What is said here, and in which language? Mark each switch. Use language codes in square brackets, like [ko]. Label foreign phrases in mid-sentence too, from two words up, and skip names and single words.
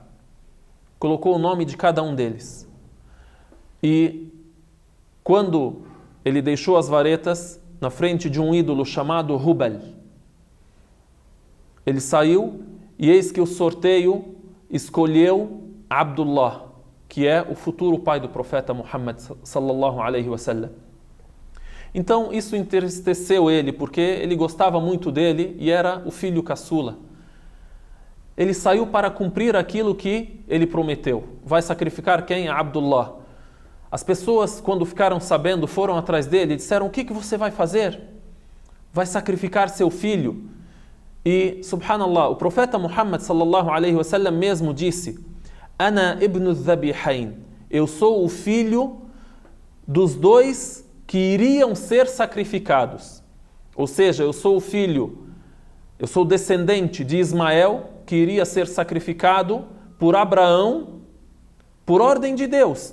[pt] Colocou o nome de cada um deles. E quando ele deixou as varetas na frente de um ídolo chamado Hubal, ele saiu e eis que o sorteio escolheu Abdullah, que é o futuro pai do profeta Muhammad [ar] صلى الله عليه وسلم. [pt] Então isso entristeceu ele, porque ele gostava muito dele e era o filho caçula. Ele saiu para cumprir aquilo que ele prometeu. Vai sacrificar quem? Abdullah. As pessoas, quando ficaram sabendo, foram atrás dele e disseram: o que você vai fazer? Vai sacrificar seu filho? E, subhanallah, o profeta Muhammad [ar] صلى الله عليه وسلم [pt] mesmo disse: [ar] أنا ابن الذبيحين, [pt] eu sou o filho dos dois que iriam ser sacrificados. Ou seja, eu sou descendente de Ismael, que iria ser sacrificado por Abraão, por ordem de Deus.